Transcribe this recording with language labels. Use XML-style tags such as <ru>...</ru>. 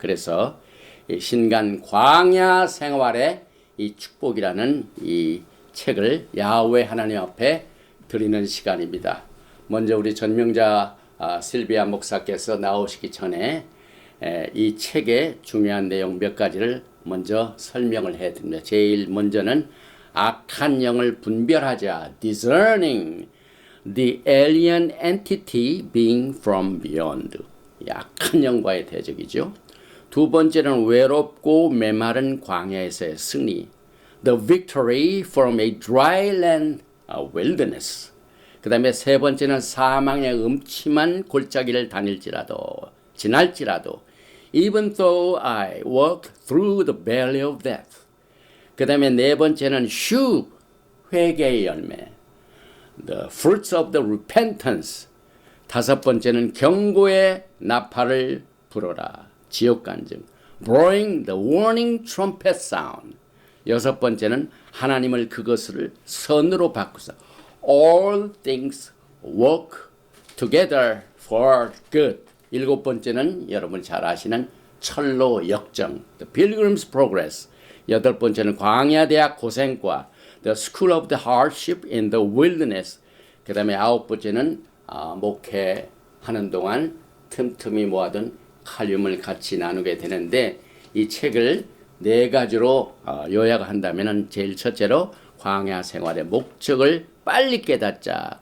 <ko>그래서 이 신간 광야 생활의 이 축복이라는 이 책을 야훼 하나님 앞에 드리는 시간입니다. 먼저 우리 전명자 실비아 목사께서 나오시기 전에 이 책의 중요한 내용 몇 가지를 먼저 설명을 해드립니다. 제일 먼저는 악한 영을 분별하자,</ko> <en>discerning the alien entity being from beyond.</en> <ko>악한 영과의 대적이죠. 두 번째는 외롭고 메마른 광야에서의 승리,</ko> <en>the victory from a dry land wilderness.</en> <ko>그 다음에 세 번째는 사망의 음침한 골짜기를 지날지라도</ko> <en>even though I walk through the valley of death.</en> <ko>그 다음에 네 번째는 회개의 열매,</ko> <en>the fruits of the repentance.</en> <ko>다섯 번째는 경고의 나팔을 불어라, 지옥 간증,</ko> <en>blowing the warning trumpet sound.</en> <ko>여섯 번째는 하나님을 그것을 선으로 바꾸사,</ko> <en>all things work together for good.</en> <ko>일곱 번째는 여러분 잘 아시는 철로 역정,</ko> <en>the pilgrim's progress.</en> <ko>여덟 번째는 광야 대학 고생과,</ko> <en>the school of the hardship in the wilderness.</en> <ko>그 다음에 아홉 번째는 목회하는 동안 틈틈이 모아둔 칼륨을 같이 나누게 되는데, 이 책을 네 가지로 요약한다면 제일 첫째로 광야 생활의 목적을 빨리 깨닫자.</ko>